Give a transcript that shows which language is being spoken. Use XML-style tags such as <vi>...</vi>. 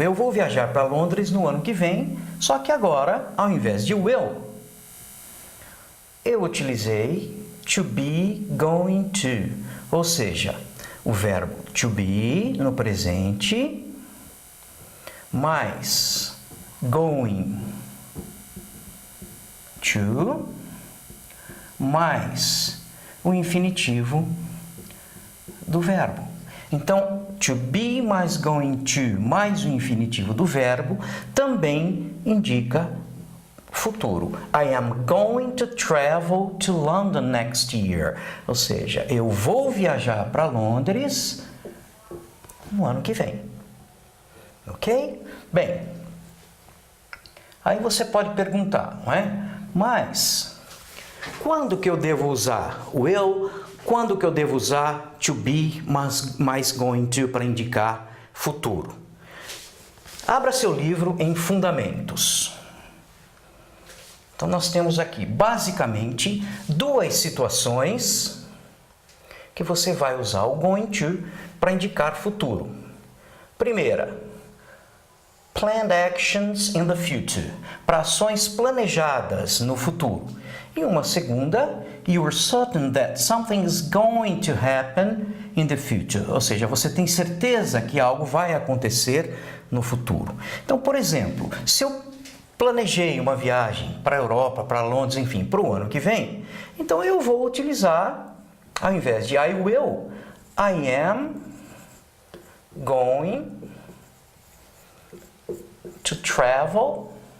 <pt>Eu vou viajar para Londres no ano que vem, só que agora, ao invés de will, eu utilizei to be going to, ou seja, o verbo to be no presente, mais going to, mais o infinitivo do verbo. Então, to be mais going to mais o infinitivo do verbo também indica futuro.</pt> <en>I am going to travel to London next year.</en> <pt>Ou seja, eu vou viajar para Londres no ano que vem. Ok? Bem, aí você pode perguntar, não é? Mas, quando que eu devo usar will? Quando que eu devo usar to be mais going to para indicar futuro? Abra seu livro em Fundamentos. Então, nós temos aqui, basicamente, duas situações que você vai usar o going to para indicar futuro. Primeira,</pt> <en>planned actions in the future,</en> <pt>para ações planejadas no futuro. E uma segunda,</pt> <en>you're certain that something is going to happen in the future.</en> <pt>Ou seja, você tem certeza que algo vai acontecer no futuro. Então, por exemplo, se eu planejei uma viagem para a Europa, para Londres, enfim, para o ano que vem, então eu vou utilizar, ao invés de I will,</pt> <en>I am going to travel.</en>